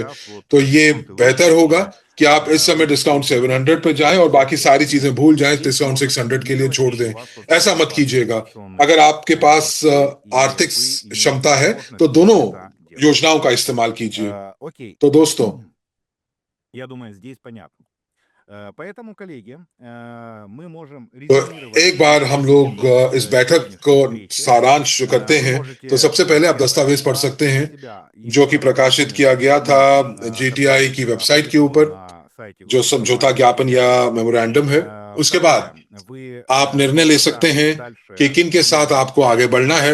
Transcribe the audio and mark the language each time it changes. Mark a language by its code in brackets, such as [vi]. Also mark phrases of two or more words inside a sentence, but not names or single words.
[hi] तो ये बेहतर होगा कि आप इस समय डिस्काउंट 700 पे जाएं और बाकी सारी चीजें भूल जाएं, डिस्काउंट 600 के लिए छोड़ दें। ऐसा मत कीजिएगा। अगर आपके पास आर्थिक क्षमता है तो दोनों योजनाओं का इस्तेमाल कीजिए। [ru] Окей. [hi] तो दोस्तों, [ru] Я думаю, здесь понятно. Поэтому, коллеги, мы можем [hi] तो [ru] резюмировать [hi] एक बार हम लोग इस बैठक को सारांश करते हैं। तो सबसे पहले आप दस्तावेज पढ़ सकते हैं जो कि प्रकाशित किया गया था जीटीआई की वेबसाइट के ऊपर, जो समझौता ज्ञापन या मेमोरेंडम है। उसके बाद आप निर्णय ले सकते हैं कि किन के साथ आपको आगे बढ़ना है।